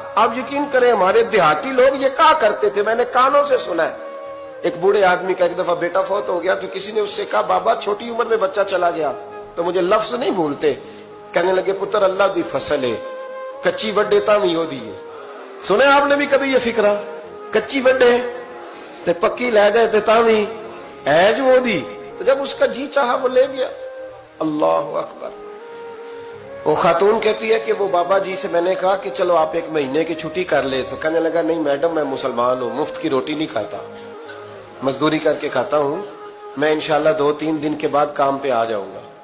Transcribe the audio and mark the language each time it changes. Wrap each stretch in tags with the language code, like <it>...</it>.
<ur>آپ یقین کریں ہمارے دیہاتی لوگ یہ کہا کرتے تھے, میں نے کانوں سے سنا ہے. ایک بوڑھے آدمی کا ایک دفعہ بیٹا فوت ہو گیا تو کسی نے اس سے کہا بابا چھوٹی عمر میں بچہ چلا گیا تو مجھے لفظ نہیں بھولتے.</ur> <pa>کہنے لگے پتر اللہ دی فصل ہے, کچی وڈے تاوی ہو دی ہے. سنے آپ نے بھی کبھی یہ فکرہ, کچی وڈے تے پکی لے گئے تے تاوی ایج ہو دی.</pa> <ur>تو جب اس کا جی چاہا وہ لے گیا. اللہ اکبر. وہ خاتون کہتی ہے کہ وہ بابا جی سے میں نے کہا کہ چلو آپ 1 مہینے کی چھٹی کر لے. تو کہنے لگا نہیں میڈم میں مسلمان ہوں, مفت کی روٹی نہیں کھاتا, مزدوری کر کے کھاتا ہوں, میں انشاءاللہ 2-3 دن کے بعد کام پہ آ جاؤں گا.</ur>